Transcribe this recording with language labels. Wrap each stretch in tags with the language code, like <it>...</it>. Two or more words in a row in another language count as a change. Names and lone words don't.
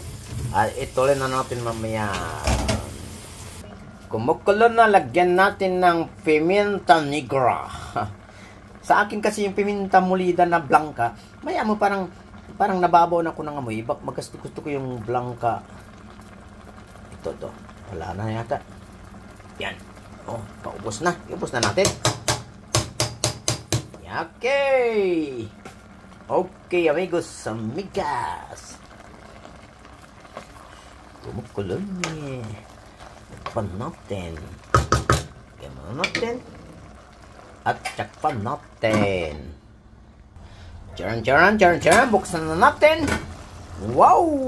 <tl>At ituloy na natin mamaya. Kumukulo na, lagyan natin ng</tl> <es>pimienta negra.</es> <tl>Sa akin kasi yung</tl> <es>pimienta molida</es> <tl>na blanca, maya mo parang nababaw na ko ng amoy. Gusto ko yung blanca. Ito. Wala na yata. Yan. Oh, paubos na. Iubos na natin.</tl> <es>Okay. Okay, amigos, amigas.</es> <tl>Kumukulo niya. Takpan natin. Lagyan muna natin. At takpan natin. Charan. Buksan na natin. Wow!</tl>